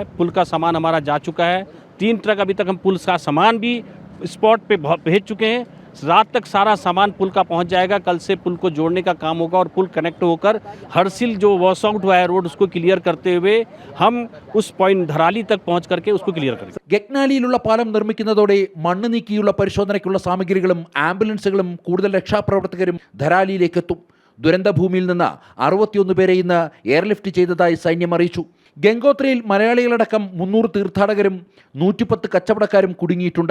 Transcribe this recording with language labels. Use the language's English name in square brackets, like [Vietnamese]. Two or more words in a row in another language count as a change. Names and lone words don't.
[Hindi] पुल का सामान हमारा जा चुका है। 3 ट्रक अभी तक हम पुल का सामान भी स्पॉट पे भेज चुके हैं। रात तक सारा सामान पुल का पहुंच जाएगा। कल से पुल को जोड़ने का काम होगा और पुल कनेक्ट होकर हर्षिल जो [English] wash out [Hindi] हुआ है रोड उसको क्लियर करते हुए हम उस पॉइंट धराली तक पहुंच करके उसको क्लियर करेंगे. [Malayalam] ഗഗ്നാലിയിലുള്ള പാലം നിർമ്മിക്കുന്നതോടെ മണ്ണ് നീക്കിയുള്ള പരിശോധനയ്ക്കുള്ള സാമഗ്രികളും ആംബുലൻസുകളും കൂടുതൽ രക്ഷാപ്രവർത്തകരും ധരാലിയിലേക്ക് എത്തും. ദുരന്തഭൂമിയിൽ നിന്ന് 61 പേരെ ഇന്ന് എയർലിഫ്റ്റ് ചെയ്തതായി സൈന്യം അറിയിച്ചു. ഗംഗോത്രിയിൽ മലയാളികളടക്കം 300 തീർത്ഥാടകരും 110 കച്ചവടക്കാരും കുടുങ്ങിയിട്ടുണ്ട്.